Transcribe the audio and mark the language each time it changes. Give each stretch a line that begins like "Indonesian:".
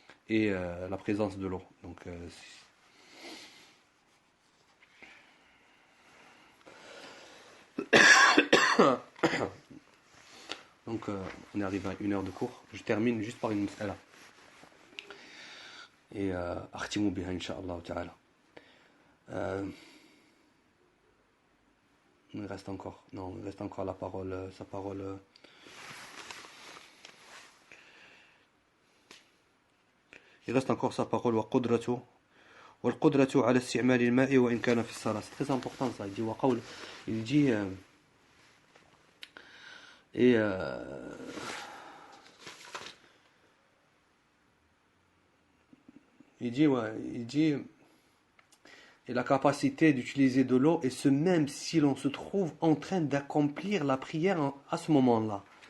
French: et la présence de l'eau. Donc, on est arrivé à 1 heure de cours. Je termine juste par une mas'ala. Et
Arabic: أختم بها إن شاء الله تعالى.
French: Il reste encore, non, il reste encore la parole, sa parole. Il reste encore sa parole
Arabic: وقدرته والقدرة على استعمال الماء وإن كان في الصلاة.
French: C'est très important ça. Il dit
Arabic: وقول.
French: Il dit et il dit et la capacité d'utiliser de l'eau, et ce même si l'on se trouve en train d'accomplir la prière à ce moment-là.